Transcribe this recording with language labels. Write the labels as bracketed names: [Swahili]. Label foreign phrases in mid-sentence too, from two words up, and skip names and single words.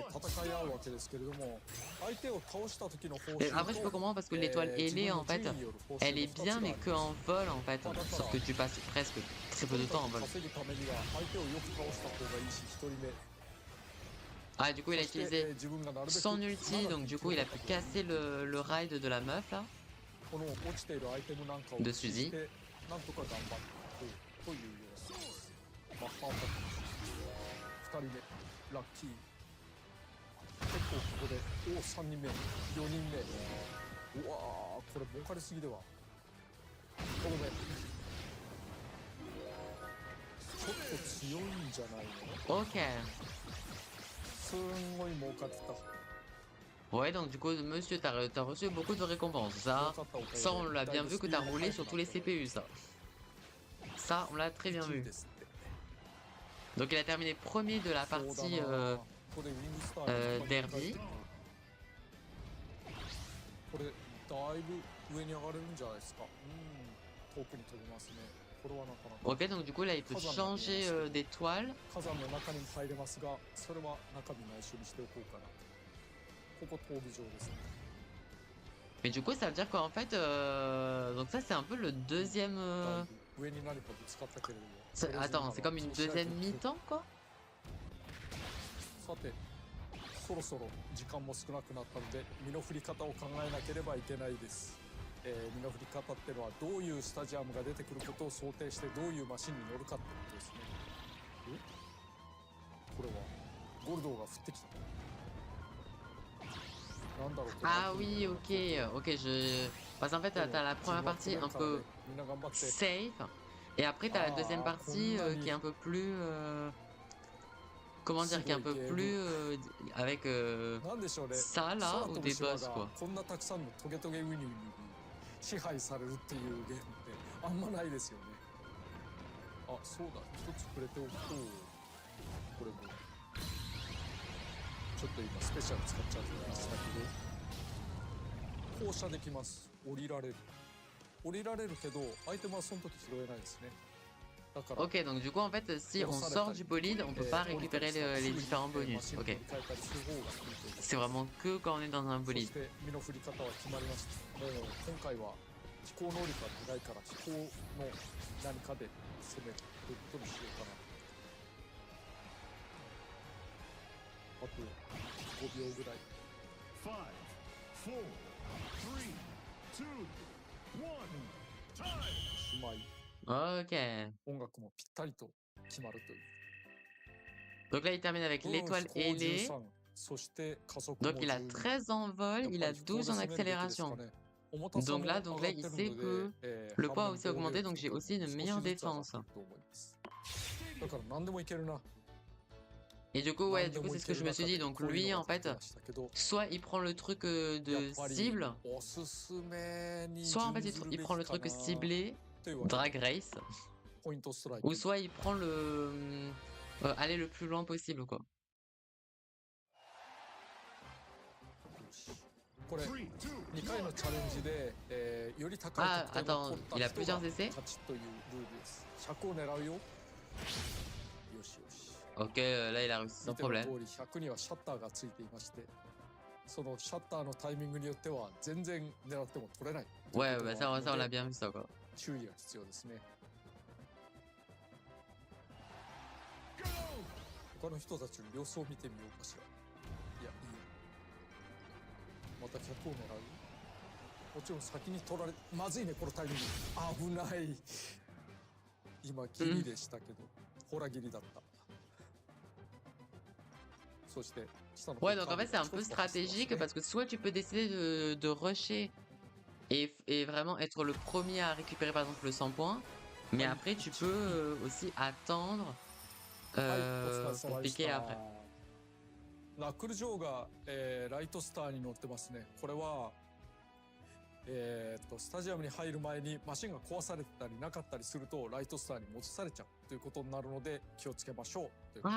[French] Et après je peux comprendre parce que l'étoile ailée en fait, elle est bien mais que en vol en fait, sauf que tu passes presque très peu de temps en vol. Ah du coup il a utilisé son ulti, donc du coup il a pu casser le ride de la meuf là, de Suzy. [Japanese] マッハアタック2人目ラッキー結構ここで3人目4人目うわーこれ儲かりすぎではこの目ちょっと強いんじゃないの OK すんごい儲かってた [French] Ouais, donc du coup, monsieur, t'as reçu beaucoup de récompenses. Ça on l'a bien vu que t'as roulé sur tous les CPU, ça. Ça, on l'a très bien vu. Donc il a terminé premier de la partie derby. [Japanese] これだいぶ上に上がれるんじゃないですか。遠くに飛びますね。これはなかなか [French] Ok, donc du coup là il peut changer d'étoile. [Japanese] 火山の中にも入れますが、それは中身内緒にしておこうかな。ここ闘技場ですね。 [French] Mais du coup ça veut dire qu'en fait, donc ça c'est un peu le deuxième... [Japanese] だいぶ上に何かぶつかったけれども、 [French] Attends, c'est comme une deuxième mi-temps quoi? [Japanese] さて、そろそろ時間も少なくなったので身の振り方を考えなければいけないです。身の振り方ってのはどういうスタジアムが出てくることを想定してどういうマシンに乗るかってことですね。これはゴルドーが降ってきた。なんだろうこれ。 [French] Ah oui, ok, ok, je... Parce qu'en fait, t'as la première partie un peu safe, et après t'as la deuxième partie qui est un peu plus... Comment dire, qui est un peu plus... avec [Japanese] なんでしょうね。 [French] ça là, ou des boss quoi. [Japanese] こんなたくさんのトゲトゲウニウニに支配されるっていうゲームってあんまないですよね。あ、そうだ。一つ触れておくと、これもちょっと今スペシャル使っちゃってましたけど、降車できます。降りられる。降りられるけどアイテムはその時拾えないですね。だから [French] Ok, donc du coup en fait, si on sort du bolide, on peut pas récupérer les différents bonus. Ok. C'est vraiment que quand on est dans un [Japanese] そし [French] bolide. [Japanese] て身の振り方は決まりました。もう今回は飛行能力が高いから飛行の何かで攻めるということにしようかな。あと5秒ぐらい。 5, 4, 3, 2, 1. Time. しまい。 Ok. 音楽もぴったりと決まるという。 [French] Donc là, il termine avec l'étoile ailée. [Japanese] そして加速も [French] Donc il a 13 en vol, il a 12 en accélération. Donc là, il sait que le poids a aussi augmenté, donc j'ai aussi une meilleure défense. [Japanese] だから何でもいけるな。 [French] Et du coup, ouais, du coup, c'est ce que je me suis dit. Donc lui, en fait, soit il prend le truc de cible, [Japanese] おすすめに [French] soit en fait [Japanese] 準ずるべ [French] il [Japanese] き [French] prend le [Japanese] かな [French] truc ciblé, [Japanese] と言われる [English] drag race, [Japanese] ポイントストライク [French] ou soit il prend le aller le plus loin possible, quoi. [Japanese] これ 3, 2, 2回のチャレンジで、より高い [French] Ah, [Japanese] 得点を取 [French] attends, [Japanese] った [French] il a [Japanese] 人 [French] plusieurs [Japanese] が [French] essais? [Japanese] 勝ちというルールです。100を狙うよ。よしよし。 [French] Ok, là il a réussi sans [Japanese] 見ての [French] problème. [Japanese] 通り100にはシャッターがついていまして、そのシャッターのタイミングによっては全然狙っても取れない。 [French] Ouais, bah ça on l'a bien vu ça, quoi. [Japanese] 注意が必要ですね。 go. 他の人たちの様子を見てみようかしら。いや、いいよ。また100を狙う。もちろん先に取られ、まずいね、このタイミング。危ない。今、ギリでしたけど、ほらギリだった。そして、下の方 [French] Ouais, donc en fait c'est un peu stratégique parce que soit tu peux décider de rusher et vraiment être le premier à récupérer par exemple le 100 points, mais après tu peux aussi attendre [Japanese] はい、お疲れ [French] pour [Japanese] 様でし [French] piquer [Japanese] た [French] après. [Japanese] ナックル・ジョーが、ライトスターに乗ってますね。これは、スタジアムに入る前にマシンが壊されてたりなかったりするとライトスターに戻されちゃうということになるので気をつけましょうということで。